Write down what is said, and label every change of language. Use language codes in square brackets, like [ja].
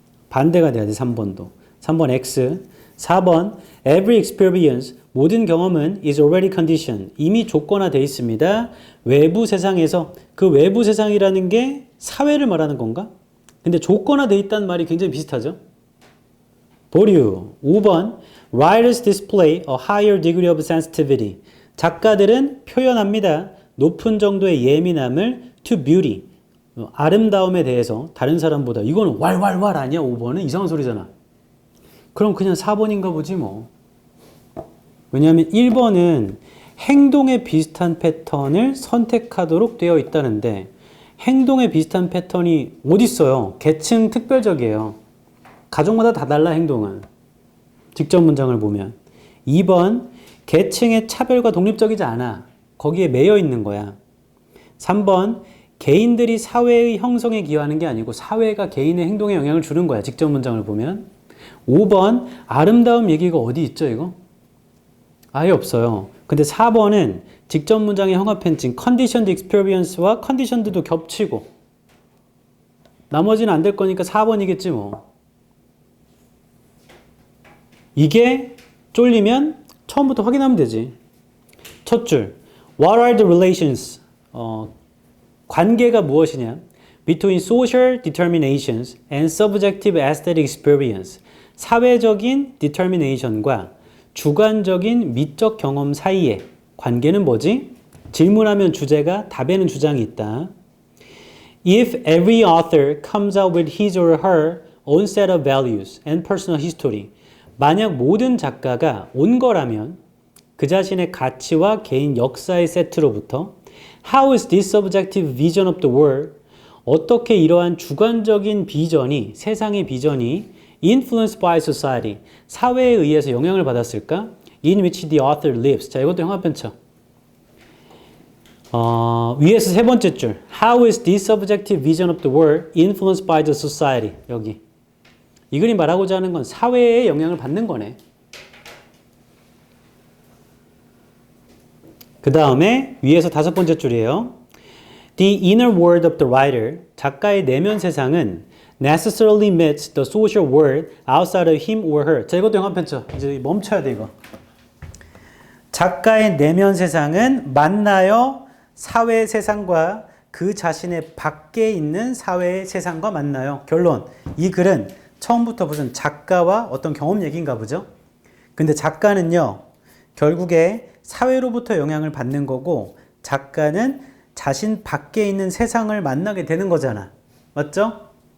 [ko] 반대가 돼야 돼, 3번도. 3번 X. 4번, [en] every experience, [ko] 모든 경험은 [en] is already conditioned, [ko] 이미 조건화되어 있습니다. 외부 세상에서. 그 외부 세상이라는 게 사회를 말하는 건가? 근데 조건화되어 있다는 말이 굉장히 비슷하죠. 보류. [en] 5번, writers display a higher degree of sensitivity, [ko] 작가들은 표현합니다. 높은 정도의 예민함을 [en] to beauty, [ko] 아름다움에 대해서 다른 사람보다. 이거는 왈왈왈 아니야? 5번은 이상한 소리잖아. 그럼 그냥 4번인가 보지 뭐. 왜냐하면 1번은 행동에 비슷한 패턴을 선택하도록 되어 있다는데 행동에 비슷한 패턴이 어디 있어요? 계층 특별적이에요. 가족마다 다 달라, 행동은. 직접 문장을 보면. 2번, 계층의 차별과 독립적이지 않아. 거기에 매여 있는 거야. 3번, 개인들이 사회의 형성에 기여하는 게 아니고 사회가 개인의 행동에 영향을 주는 거야. 직접 문장을 보면. 5번, 아름다움 얘기가 어디 있죠, 이거? 아예 없어요. 근데 4번은 직접 문장의 형합행진, conditioned experience와 conditioned도 겹치고 나머지는 안 될 거니까 4번이겠지 뭐. 이게 쫄리면 처음부터 확인하면 되지. 첫 줄, [en] what are the relations? [ko] 관계가 무엇이냐? [en] Between social determinations and subjective aesthetic experience. [ko] 사회적인 determination과 주관적인 미적 경험 사이의 관계는 뭐지? 질문하면 주제가, 답에는 주장이 있다. [en] If every author comes out with his or her own set of values and personal history. [ko] 만약 모든 작가가 온 거라면 그 자신의 가치와 개인 역사의 세트로부터 [en] How is this subjective vision of the world? [ko] 어떻게 이러한 주관적인 비전이, 세상의 비전이 [en] influenced by society, [ko] 사회에 의해서 영향을 받았을까? [en] In which the author lives. [ko] 자, 이것도 형합변쳐. 위에서 세 번째 줄. [en] How is this subjective vision of the world influenced by the society? [ko] 여기. 이 글이 말하고자 하는 건 사회에 영향을 받는 거네. 그 다음에 위에서 다섯 번째 줄이에요. [en] The inner world of the writer, [ko] 작가의 내면 세상은 [en] necessarily meets the social world outside of him or her. [ko] 자, 이것도 영합편쳐. 이제 멈춰야 돼, 이거. 작가의 내면 세상은 만나요. 사회 세상과 그 자신의 밖에 있는 사회의 세상과 만나요. 결론. 이 글은 처음부터 무슨 작가와 어떤 경험 얘기인가 보죠. 근데 작가는요, 결국에 사회로부터 영향을 받는 거고 작가는 자신 밖에 있는 세상을 만나게 되는 거잖아. 맞죠?